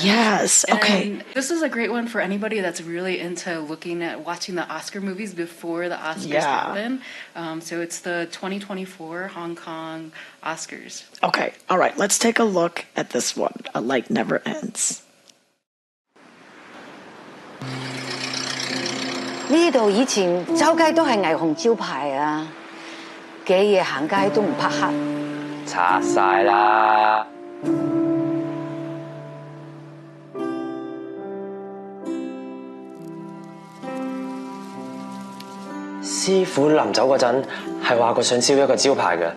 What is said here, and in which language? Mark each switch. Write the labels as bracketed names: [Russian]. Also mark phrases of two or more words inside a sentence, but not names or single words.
[English] Yes. Okay. And this is a great one for anybody that's really into watching the Oscar movies before the Oscars happen. So it's the 2024 Hong Kong Oscars. Okay. All right. Let's take a look at this one. A Light Never Ends. [Cantonese] 呢度以前周街都係霓虹招牌啊，幾夜行街都唔怕黑。拆晒啦！師傅臨走嗰陣係話過想燒一個招牌嘅。